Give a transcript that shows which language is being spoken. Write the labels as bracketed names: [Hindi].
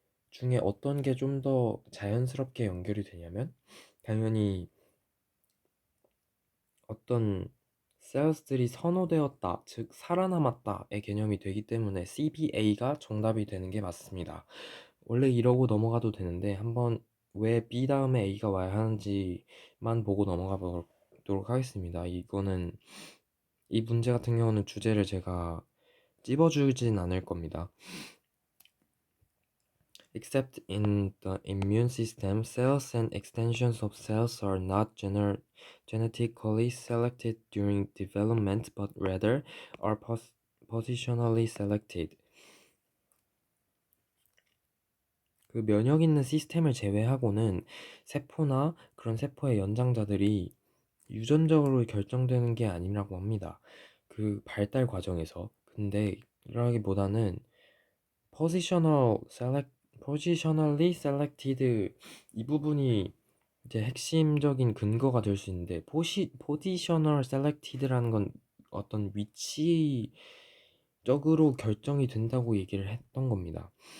[Korean] 중에 어떤 게 좀 더 자연스럽게 연결이 되냐면, 당연히 어떤 셀스들이 선호되었다, 즉 살아남았다의 개념이 되기 때문에 CBA가 정답이 되는 게 맞습니다. 원래 이러고 넘어가도 되는데 한번 왜 B 다음에 A가 와야 하는지만 보고 넘어가 보도록 하겠습니다. 이 문제 같은 경우는 주제를 제가 찝어주진 않을 겁니다. [English] Except in the immune system, cells and extensions of cells are not genetically selected during development, but rather are positionally selected. [Korean] 그 면역 있는 시스템을 제외하고는 세포나 그런 세포의 연장자들이 유전적으로 결정되는 게 아니라고 합니다. 그 발달 과정에서. 근데 이라기보다는 positionally selected 이 부분이 이제 핵심적인 근거가 될 수 있는데, positional selected라는 건 어떤 위치적으로 결정이 된다고 얘기를 했던 겁니다.